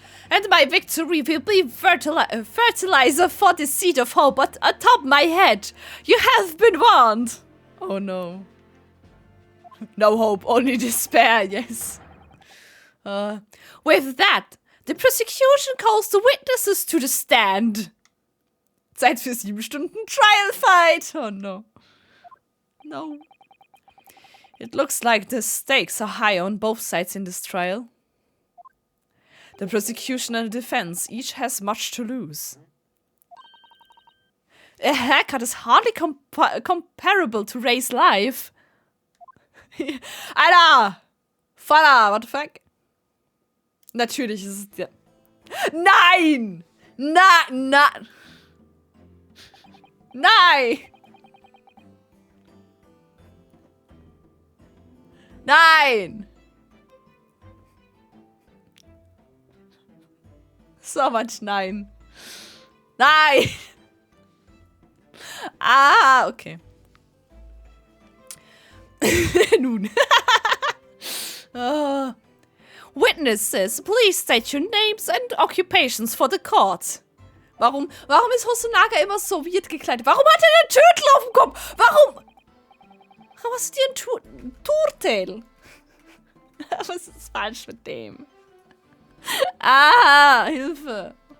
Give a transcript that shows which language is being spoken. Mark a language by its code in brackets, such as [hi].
[en] And my victory will be fertilizer for the seed of hope atop my head. You have been warned. Oh no. No hope, only despair, yes. With that, the prosecution calls the witnesses to the stand. [de] Zeit für 7 Stunden Trial Fight. [en] Oh no. No. It looks like the stakes are high on both sides in this trial. The prosecution and the defense each has much to lose. A haircut is hardly comparable to Ray's life. [de] Alter! Vater, [en] what the fuck? [de] Natürlich ist es... Ja. Nein! Nein! Nein! [en] So much nein. Nein! Ah, okay. [de] Nun. [en] Witnesses, please state your names and occupations for the court. [de] Warum ist Hosonaga immer so weird gekleidet? Warum hat er einen Turtel auf dem Kopf? Warum hast du dir ein Turtel? Was ist falsch mit dem? Ah, Hilfe.